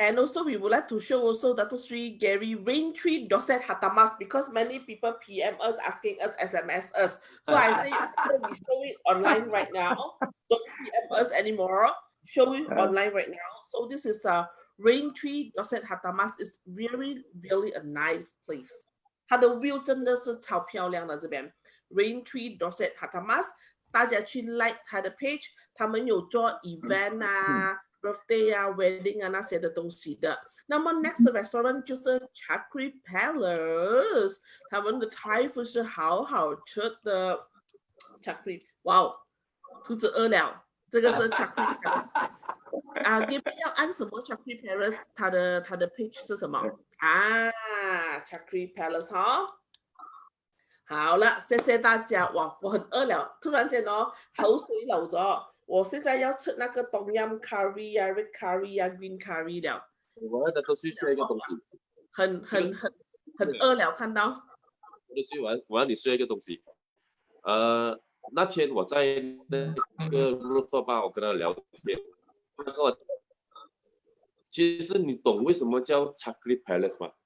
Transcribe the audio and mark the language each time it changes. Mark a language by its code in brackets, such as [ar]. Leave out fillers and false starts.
[en] And also, we would like to show also Dato Sri Garry Raintree Dorset Hatamas, because many people PM us asking us, SMS us. So I say, we show it online right now. Don't PM us anymore. Show it online right now. So this is a Raintree Dorset Hatamas. It's really, really a nice place. [zh] 它的 view 真的是超漂亮的这边 Raintree Dorset Hatamas， 大家去 like 它的 page， 他们有做 event 啊、birthday 啊、wedding 啊那些的东西的。那么 next restaurant 就是 Chakri Palace， 他们的 Thai food 是好好吃的。 Chakri， 哇哦，肚子饿了。这个是 Chakri Palace 啊，你们要按什么 Chakri Palace？它的 page 是什么啊 ？Chakri Palace 哈。好了，谢谢大家。哇，我很饿了，突然间哦，口水流咗。我现在要吃那个冬阴 curry 啊、 red curry 啊、 green curry 了。我要Dato Sri share 一个东西。很饿了，看到。 Dato Sri，我要你 share 一个东西。那天我在那个 rooftop bar，我跟他聊天，他跟我，其实你懂为什么叫 Chakri Palace 吗？